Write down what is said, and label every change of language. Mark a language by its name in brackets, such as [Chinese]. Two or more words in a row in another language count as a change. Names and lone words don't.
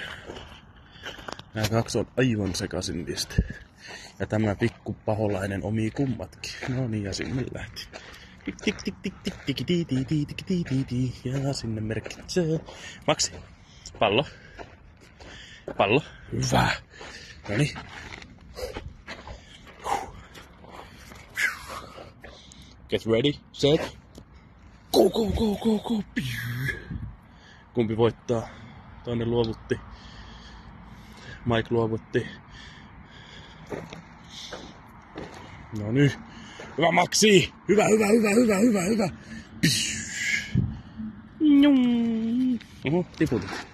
[Finnish] Nämä kaksi on aivan sekaisin niistä. Ja tämä pikku paholainen omii kummatkin. No niin, ja sinne lähti. Tik tik tik tik tik tik tik tik tik tik tik. Ja sinne merkitsee. Maxi, pallo. Pallo. Hyvä. Noniin. [English] Get ready, set. Go, go, go, go, go. [Finnish] Kumpi voittaa? Toinen luovutti. Mike luovutti. No nyt. Hyvä Maxi! Hyvä, hyvä, hyvä, hyvä, hyvä, hyvä. Oho, tiputin.